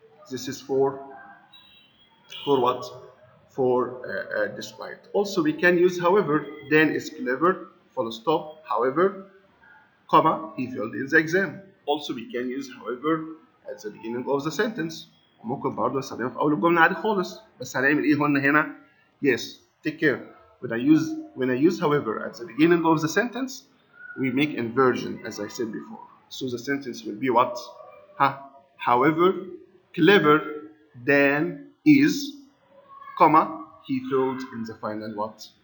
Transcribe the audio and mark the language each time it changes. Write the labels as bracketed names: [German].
[English] This is for what? For despite. Also, we can use however. Dan is clever, full stop. However, comma, he failed in the exam. Also, we can use however at the beginning of the sentence. [Arabic] ممكن برضه نستخدمها في أول الجملة عادي خالص. بس هنعمل إيه هنا؟ [English] Yes, take care. When I use however at the beginning of the sentence, we make inversion as I said before. So the sentence will be what? However, clever Dan is, comma, he failed in the final what?